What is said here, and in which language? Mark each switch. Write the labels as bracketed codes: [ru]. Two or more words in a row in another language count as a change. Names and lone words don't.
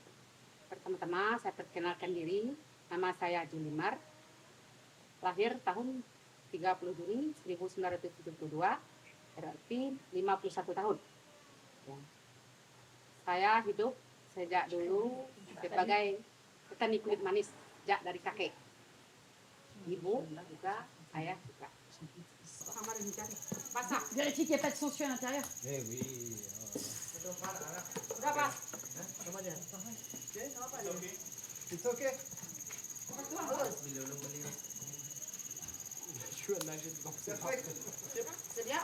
[id] Pertama-tama saya perkenalkan diri, nama saya Julimar, lahir tahun 30 Juni 1972, berarti 51 tahun. Ya. Saya hidup sejak dulu sebagai petani kulit manis, sejak dari kakek. Ibu juga, saya juga. Basah. [fr] Vérifie qu'il n'y a pas de sangsue à l'intérieur. Eh oui. [id] Udah, Pak. [en] It's okay. [fr] Je suis à nager dedans. C'est fait. C'est bien?